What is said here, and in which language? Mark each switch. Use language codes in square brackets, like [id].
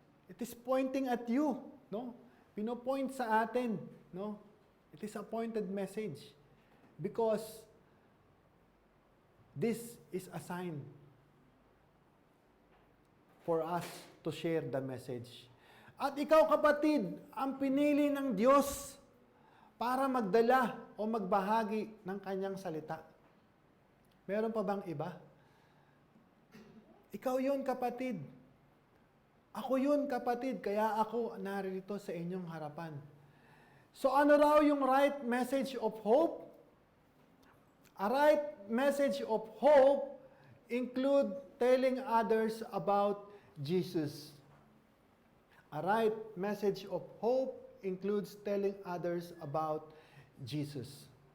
[en] It is pointing at you, no? [tl] Pinopoint sa atin, no? [en] It is appointed message because this is a sign for us to share the message. [tl] At ikaw, kapatid, ang pinili ng Diyos para magdala o magbahagi ng kanyang salita. Meron pa bang iba? Ikaw yun, kapatid. Ako yun, kapatid. Kaya ako narito sa inyong harapan. [en] So [tl] ano raw yung [en] right message of hope? A right message of hope include telling others about Jesus. A right message of hope includes telling others about Jesus.